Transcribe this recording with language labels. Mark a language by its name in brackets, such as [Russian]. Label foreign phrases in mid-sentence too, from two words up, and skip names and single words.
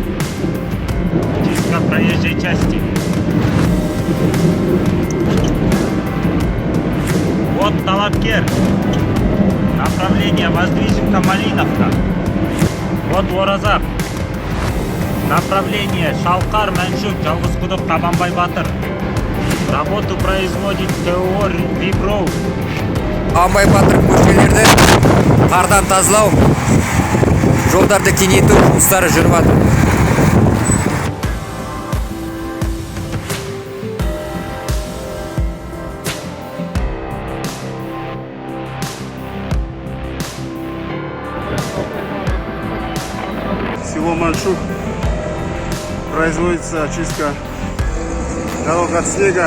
[Russian] Чистка проезжей части. От Талапкер. Направление Воздвиженка-Малиновка. От Оразақ. Направление Шалқар, Мәншүк, Жалғызқұдық, Қабанбай-Батыр. Работу производит ТО Виброу. [Kazakh] Қабанбай-Батыр көшелерді қардан тазалау, жолдарды кеңейту жұмыстары жүріп жатыр. [Russian] Село Маншук. Производится очистка дорог от снега.